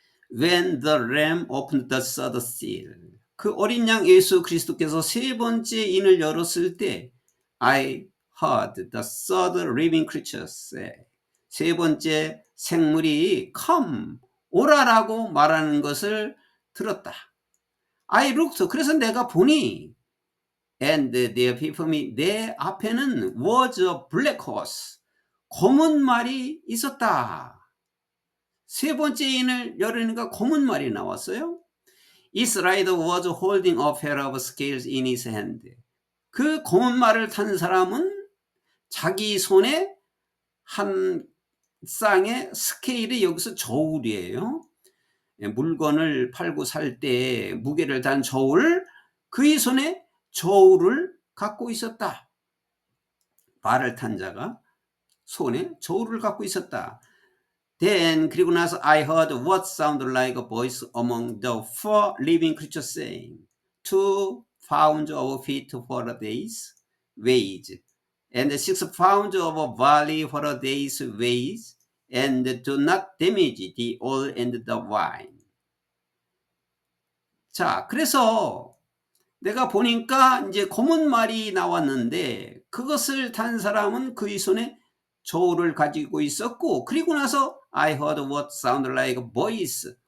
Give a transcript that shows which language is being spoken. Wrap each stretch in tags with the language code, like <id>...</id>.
<en>When the lamb opened the third seal,</en> <ko>그 어린 양 예수 그리스도께서 세 번째 인을 열었을 때</ko> <en>I heard the third living creature say,</en> <ko>세 번째 생물이 come, 오라라고 말하는 것을 들었다.</ko> <en>I looked,</en> <ko>그래서 내가 보니,</ko> <en>and there before me,</en> <ko>내 앞에는</ko> <en>was a black horse,</en> <ko>검은 말이 있었다. 세 번째 인을 열으니까 검은 말이 나왔어요.</ko> <en>Its rider was holding a pair of scales in his hand.</en> <ko>그 검은 말을 탄 사람은 자기 손에 한 쌍의 스케일이, 여기서 저울이에요. 물건을 팔고 살 때 무게를 단 저울, 그의 손에 저울을 갖고 있었다. 말을 탄 자가 손에 저울을 갖고 있었다.</ko> <en>Then,</en> <ko>그리고 나서</ko> <en>I heard what sounded like a voice among the four living creatures saying, 2 pounds of wheat for a day's wage, and 6 pounds of barley for a day's wage, and do not damage the oil and the wine.</en> <ko>자, 그래서 내가 보니까 이제 검은 말이 나왔는데, 그것을 탄 사람은 그의 손에 저울을 가지고 있었고, 그리고 나서</ko> <en>I heard what sounded like a voice.</en>